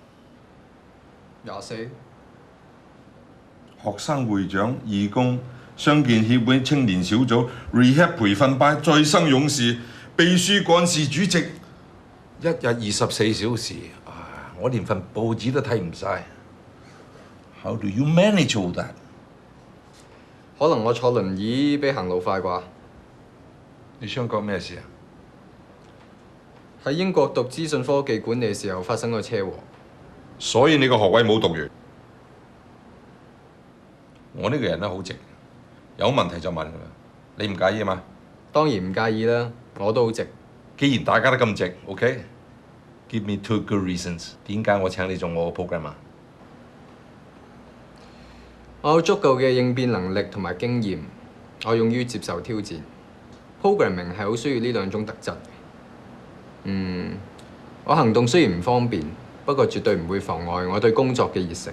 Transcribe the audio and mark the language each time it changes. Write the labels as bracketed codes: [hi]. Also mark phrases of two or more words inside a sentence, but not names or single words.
[yue] ？24。學生會長、義工、傷健協會青年小組、rehab 培訓班、再生勇士、秘書幹事主席，一日24小時，我連份報紙都睇唔晒。 [en] How do you manage all that？ [yue] 可能我坐輪椅比行路快啩。你想講咩事啊？喺英國讀資訊科技管理嘅時候發生過車禍。所以你個學位冇讀完。我呢個人咧好直，有問題就問㗎啦。你唔介意啊嘛？當然唔介意啦，我都好直。既然大家都咁直 ，OK？ [en] Give me 2 good reasons。 [yue] 點解我請你做我個 program 啊？我有足夠嘅應變能力同埋經驗，我勇於接受挑戰。Programming 係好需要呢兩種特質。我行動雖然唔方便，不過絕對唔會妨礙我對工作嘅熱誠。